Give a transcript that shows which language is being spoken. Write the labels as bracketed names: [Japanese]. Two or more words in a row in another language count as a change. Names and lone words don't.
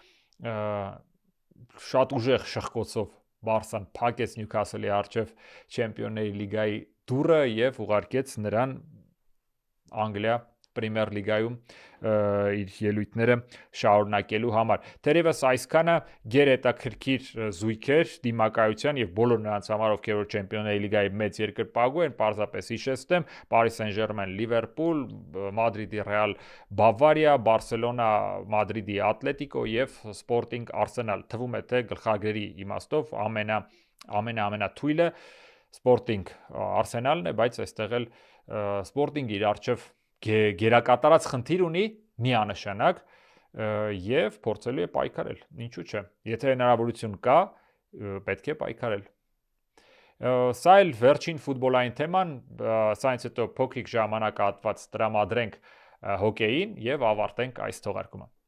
[Armenian] շատ ուժեղ շխկոցով Բարսան փակեց Նյուքասլի առջև Չեմպիոնների լիգայի դուռը եւ ուղարկեց նրան Անգլիա Պրեմիեր լիգայում իր ելույթները շարունակելու համար։ Թերևս այսքանը գերհետաքրքիր զույգ էր դիմակայության եւ բոլոր նրանց համար, ովքեր որ Չեմպիոնների լիգայի մեծ երկրպագու են, պարզապես հիշեցնեմ, Paris Saint-Germain Liverpool, Madrid-ի Real Bavaria, Barcelona Madrid-ի Atletico եւ Sporting Arsenal։ Թվում է թե գլխագրերի իմաստով ամենաթույլը Sporting Arsenal-ն է, բայց այստեղ էլ Sporting-ը իր առջև գերակատարած խնդիր ունի միանշանակ եւ փորձելու է պայքարել։ Ինչու՞ չէ։ Եթե հնարավորություն կա, պետք է պայքարել։ Սա էլ վերջին ֆուտբոլային թեման, սրանից հետո փոքրիկ ժամանակահատված տրամադրենք հոկեյին եւ ավարտենք այս թողարկումը։